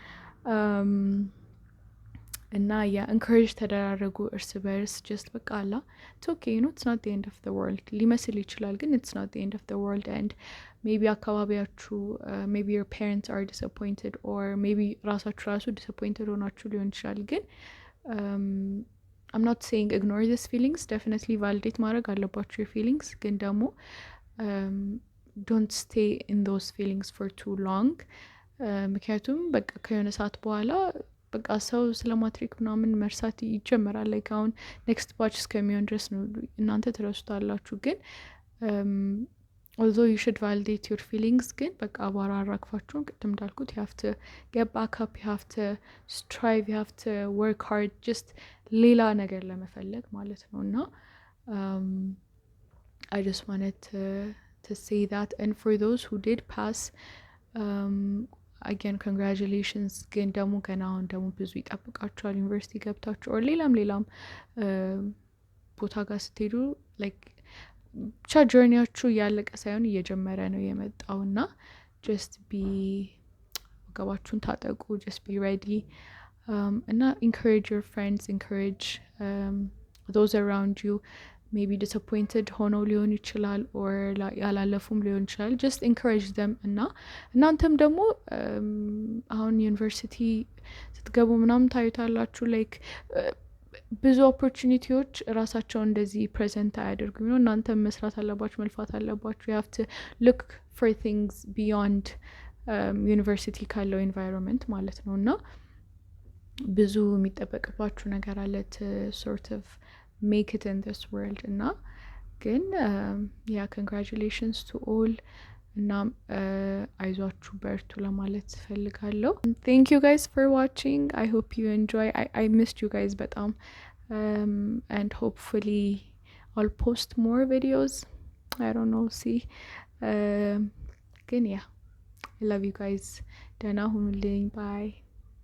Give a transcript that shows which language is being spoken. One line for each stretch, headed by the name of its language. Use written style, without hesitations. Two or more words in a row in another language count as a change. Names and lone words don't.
English: እና encourage
Amharic: ተደራረጉ እርስ በርስ
English: just
Amharic: በቃ አላ
English: it's okay you know it's not the end of the world
Amharic: ሊመስል ይችላል ግን
English: it's not the end of the world and maybe አካባቢያችሁ maybe your parents are disappointed or maybe ራሳችሁ disappointed
Amharic: ሆናችሁ ሊሆን ይችላል ግን
English: I'm not saying ignore these feelings definitely validate
Amharic: ማድረግ አለባችሁ
English: your feelings
Amharic: ግን ደግሞ
English: don't stay in those feelings for too long
Amharic: ምክንያቱም በቃ ከሆነ ሰዓት በኋላ በቃ ሰው ስለ ማትሪክ ምናምን መርሳት ይጀምራል like አሁን
English: next batch
Amharic: እስከሚሆን ድረስ ነው እናንተ ትረሱታላችሁ ግን
English: although you should validate your feelings
Amharic: ግን በቃ አቧራ አራግፋችሁን ቅድም እንዳልኩት
English: you have to get back up you have to strive you have to work hard
Amharic: just ሌላ ነገር ለመፈለግ ማለት ነው እና
English: I just wanted to say that and for those who did pass again congratulations
Amharic: ግን ደግሞ ገና አሁን ደግሞ ብዙ ይጠብቃችኋል ዩኒቨርሲቲ ገብታችሁ or ሌላም ቦታ ጋር ስትሄዱ like ብቻ ጆርኒያችሁ ያለቀ ሳይሆን እየጀመረ ነው የመጣውና
English: just be
Amharic: ወገባችሁን ታጠቁ
English: just be ready እና encourage your friends encourage those around you maybe disappointed
Amharic: ሆነው ሊሆን ይችላል
English: or
Amharic: ያላለፉም ሊሆን ይችላል
English: just encourage them
Amharic: እና እናንተም ደግሞ አሁን ዩኒቨርሲቲ ስትገቡ ምናምን ታዩታላችሁ like ብዙ ኦፖርቹኒቲዎች ራሳቸውን እንደዚህ ፕሬዘንት አያደርጉም ነው እናንተ መስራት አለባችሁ መልፋት አለባችሁ
English: you have to look for things beyond
Amharic: ዩኒቨርሲቲ ካለው environment ማለት ነውና ብዙ የሚጠበቅባችሁ ነገር አለ
English: to sort of make it in this world
Amharic: እና ግን
English: yeah congratulations to all
Amharic: እና አይዟችሁ በርቱ ለማለት ፈልጋለሁ
English: thank you guys for watching I hope you enjoy I missed you guys በጣም and hopefully I'll post more videos I don't know see ግን yeah I love you guys
Amharic: ደህና ሁኑልኝ
English: bye